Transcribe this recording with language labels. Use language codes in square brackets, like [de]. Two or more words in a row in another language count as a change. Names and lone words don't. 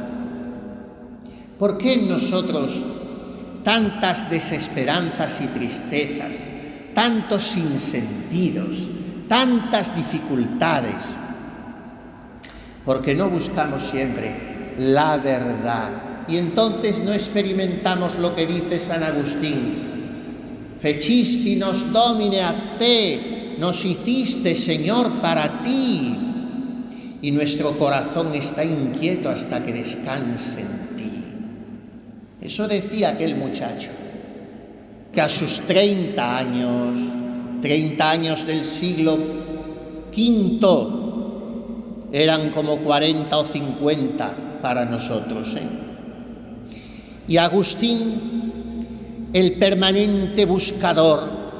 [es] ¿Por qué en nosotros tantas desesperanzas y tristezas, tantos sinsentidos, tantas dificultades? Porque no buscamos siempre la verdad y entonces no experimentamos lo que dice San Agustín: [la] Fecisti nos Domine a te, [es] nos hiciste, Señor, para ti. Y nuestro corazón está inquieto hasta que descanse en ti. Eso decía aquel muchacho, que a sus 30 años del siglo V, eran como 40 o 50 para nosotros, Y Agustín, el permanente buscador